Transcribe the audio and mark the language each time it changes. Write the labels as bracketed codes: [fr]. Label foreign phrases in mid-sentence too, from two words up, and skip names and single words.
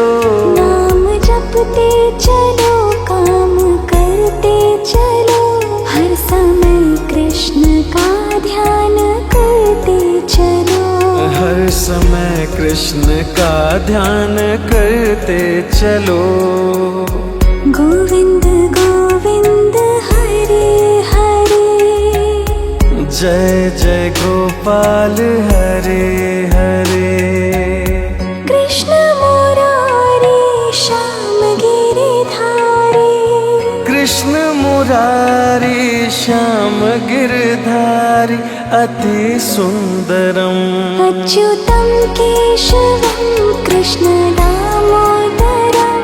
[hi] नाम जपते चलो काम करते चलो। हर समय कृष्ण का ध्यान करते चलो। हर समय कृष्ण का ध्यान करते चलो। गोविंद गोविंद हरे हरे। जय जय गोपाल हरे हरे। कृष्ण मुरारी श्याम गिरिधारी। कृष्ण मुरारी श्याम गिरधारी अति सुंदरम। [sa] अच्युतं केशवं कृष्ण दामोदरम्।